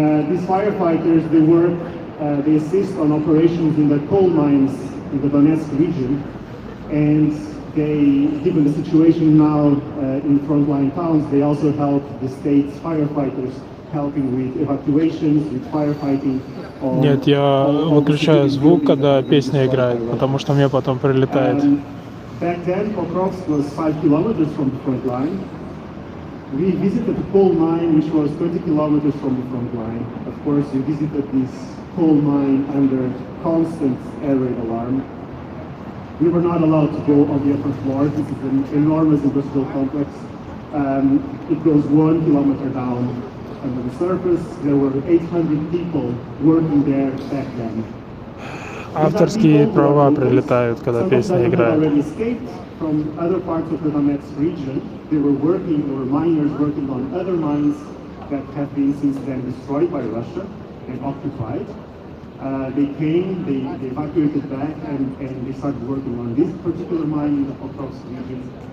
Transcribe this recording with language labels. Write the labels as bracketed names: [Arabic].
[English] These firefighters, they assist on operations in the coal mines in the Donetsk region, and they, given the situation now in frontline towns, they also help the state's firefighters, helping with evacuations, with firefighting. [Russian] Нет, я выключаю звук, когда песня играет, потому что мне потом прилетает. [English] Back then, Pokrovsk was 5 kilometers from the front line. We visited the coal mine, which was 20 kilometers from the front line. Of course, we visited this coal mine under constant air raid alarm. We were not allowed to go on the upper floor. This is an enormous industrial complex. It goes 1 kilometer down under the surface. There were 800 people working there back then. [Russian] Авторские права прилетают, когда песня играет. [English] From other parts of the Donetsk region, they were miners working on other mines that have been since then destroyed by Russia and occupied. They came, they evacuated back, and they started working on this particular mine in the Pokrovsk region.